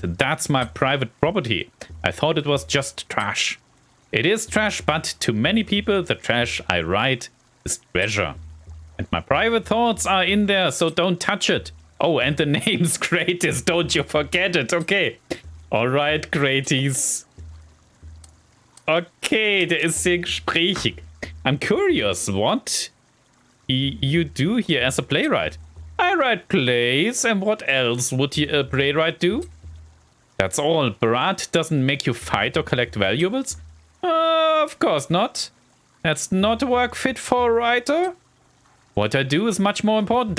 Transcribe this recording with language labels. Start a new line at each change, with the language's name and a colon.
English: That's my private property. I thought it was just trash. It is trash, but to many people, the trash I write is treasure. And my private thoughts are in there, so don't touch it. Oh, and the name's Kratos, don't you forget it. Okay. Alright, Kratos.
German: Okay, der ist sehr gesprächig.
English: I'm curious, what you do here as a playwright? I write plays, and what else would a playwright do? That's all. Barat doesn't make you fight or collect valuables? Of course not. That's not work fit for a writer. What I do is much more important.